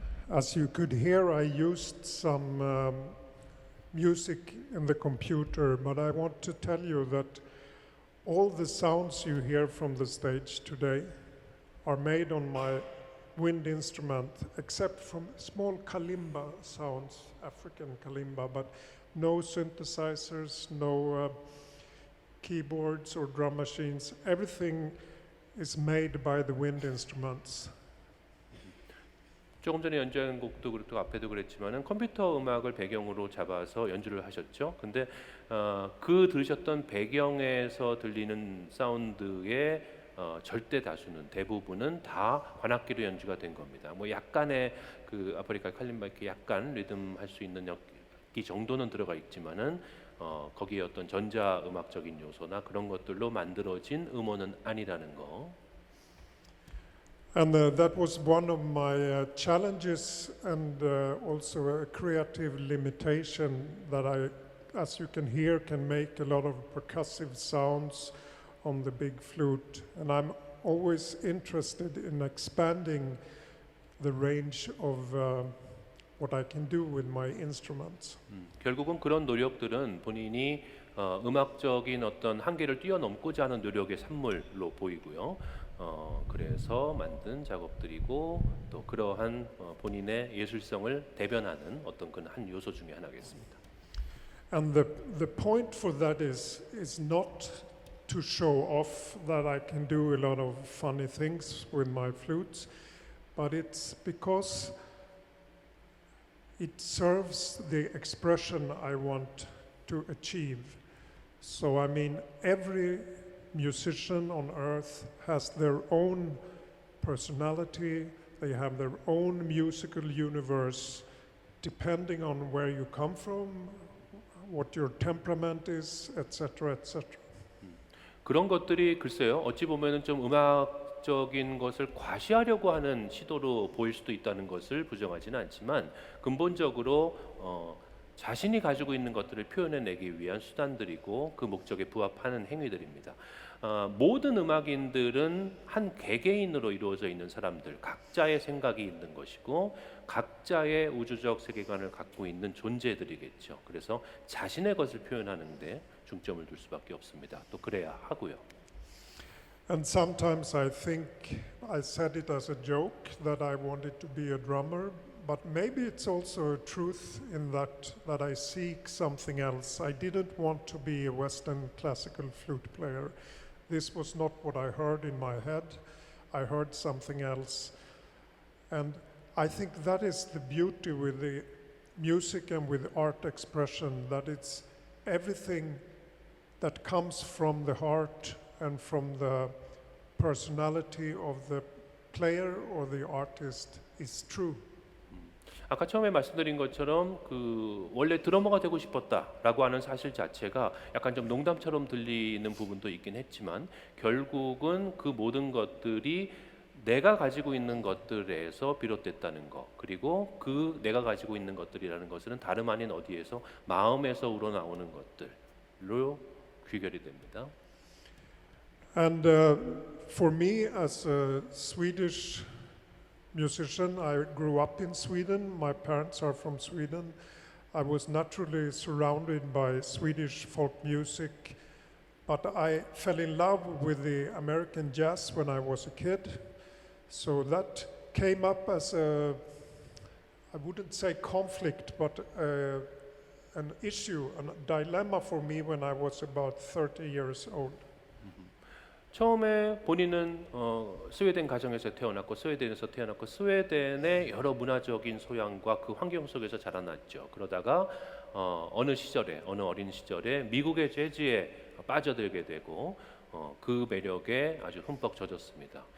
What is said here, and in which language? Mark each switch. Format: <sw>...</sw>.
<en>As you could hear, I used some music in the computer, but I want to tell you that all the sounds you hear from the stage today are made on my wind instrument, except from small kalimba sounds, African kalimba, but no synthesizers, no keyboards or drum machines. Everything is made by the wind instruments.</en> <ko>조금 전에 연주한 곡도 그렇고 앞에도 그랬지만은 컴퓨터 음악을 배경으로 잡아서 연주를 하셨죠. 근데 그 들으셨던 배경에서 들리는 사운드의 절대 다수는 대부분은 다 관악기로 연주가 된 겁니다. 뭐 약간의 그 아프리카 칼림바 이렇게 약간 리듬 할 수 있는 악기 정도는 들어가 있지만은 거기에 어떤 전자 음악적인 요소나 그런 것들로 만들어진 음원은 아니라는 거.</ko> <en>And that was one of my challenges and also a creative limitation that I, as you can hear, can make a lot of percussive sounds on the big flute. And I'm always interested in expanding the range of what I can do with my instruments.</en> <ko>결국은 그런 노력들은 본인이 음악적인 어떤 한계를 뛰어넘고자 하는 노력의 산물로 보이고요. 그래서 만든 작업들이고 또 그러한 본인의 예술성을 대변하는 어떤 그런 한 요소 중에 하나겠습니다.</ko> <en>And the point for that is not to show off that I can do a lot of funny things with my flutes, but it's because it serves the expression I want to achieve. So I mean, every musician on earth has their own personality, they have their own musical universe, depending on where you come from, what your temperament is, etc., etc.</en> <ko>그런 것들이 글쎄요. 어찌 보면은 좀 음악적인 것을 과시하려고 하는 시도로 보일 수도 있다는 것을 부정하지는 않지만 근본적으로 자신이 가지고 있는 것들을 표현해내기 위한 수단들이고 그 목적에 부합하는 행위들입니다. 모든 음악인들은 한 개개인으로 이루어져 있는 사람들, 각자의 생각이 있는 것이고 각자의 우주적 세계관을 갖고 있는 존재들이겠죠. 그래서 자신의 것을 표현하는데 중점을 둘 수밖에 없습니다. 또 그래야 하고요.</ko> <en>And sometimes I think I said it as a joke that I wanted to be a drummer, but maybe it's also a truth in that I seek something else. I didn't want to be a Western classical flute player. This was not what I heard in my head. I heard something else. And I think that is the beauty with the music and with art expression, that it's everything that comes from the heart and from the personality of the player or the artist is true.</en> <ko>아까 처음에 말씀드린 것처럼 그 원래 드러머가 되고 싶었다라고 하는 사실 자체가 약간 좀 농담처럼 들리는 부분도 있긴 했지만 결국은 그 모든 것들이 내가 가지고 있는 것들에서 비롯됐다는 것, 그리고 그 내가 가지고 있는 것들이라는 것은 다름 아닌 어디에서 마음에서 우러나오는 것들로 귀결이 됩니다.</ko> <en>And for me as a Swedish musician, I grew up in Sweden. My parents are from Sweden. I was naturally surrounded by Swedish folk music, but I fell in love with the American jazz when I was a kid. So that came up as a, I wouldn't say conflict, but an issue, a dilemma for me when I was about 30 years old.</en> <ko>처음에 본인은 스웨덴 가정에서 태어났고 스웨덴에서 태어났고 스웨덴의 여러 문화적인 소양과 그 환경 속에서 자라났죠. 그러다가 어느 시절에 어느 어린 시절에 미국의 재즈에 빠져들게 되고 그 매력에 아주 흠뻑 젖었습니다.</ko>